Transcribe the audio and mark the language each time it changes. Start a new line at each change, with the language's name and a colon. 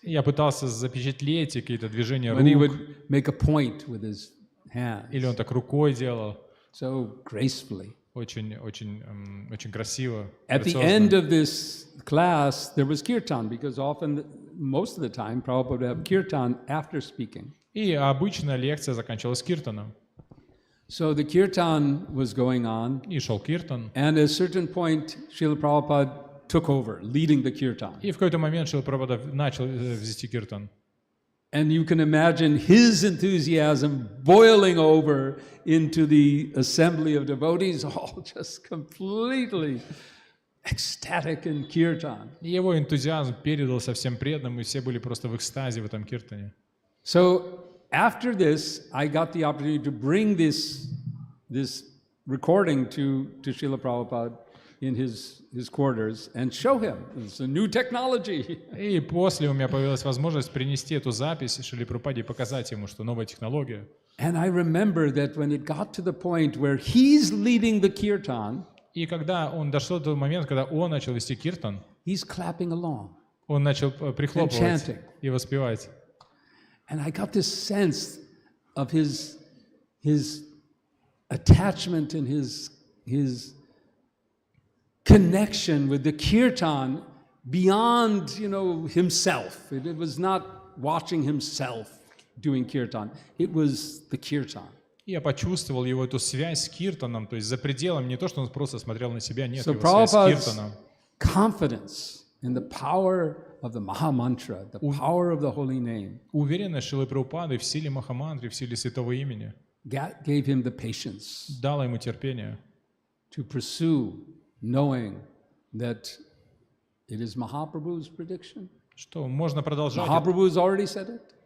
Russian: И я пытался запечатлеть какие-то движения
English: When he
Russian: рук,
English: would make a point with his hands,
Russian: или он так рукой делал,
English: so gracefully.
Russian: очень красиво.
English: At the
Russian: грациозно.
English: end of this class, there was kirtan, because most of the time, Prabhupada would have kirtan after speaking.
Russian: И обычно лекция заканчивалась киртаном.
English: So the kirtan was going on,
Russian: И шел киртан.
English: and at a certain point, Srila Prabhupada took over, leading the kirtan.
Russian: И в какой-то момент Шрила Прабхупада начал вести киртан.
English: And you can imagine his enthusiasm boiling over into the assembly of devotees, all just completely ecstatic in kirtan.
Russian: И его энтузиазм передался всем преданным, и все были просто в экстазе в этом киртане.
English: So after this, I got the opportunity to bring this recording to Srila Prabhupada in his quarters and show him. It's a new technology.
Russian: И после у меня появилась возможность принести эту запись Шриле Прабхупаде и показать ему, что новая технология.
English: And I remember that when it got to the point where he's leading the kirtan,
Russian: И когда он дошел до момента, когда он начал вести киртан,
English: he's clapping along.
Russian: Он начал прихлопывать и воспевать.
English: And I got this sense of his attachment and his connection with the kirtan beyond, himself. It was not watching himself doing kirtan. It was the kirtan.
Russian: Я почувствовал его эту связь с киртаном, то есть за пределом не то, что он просто смотрел на себя, нет,
English: So
Russian: его связь с
English: Prabhupada's
Russian: киртаном.
English: confidence in the power of the Maha Mantra, the power of the holy name,
Russian: Уверенность Шрилы Прабхупады в силе Махамантры, в силе святого имени
English: gave him the patience
Russian: дала ему терпение,
English: to pursue, knowing that it is Mahaprabhu's prediction.
Russian: что можно продолжать,
English: Mahaprabhu's already said it.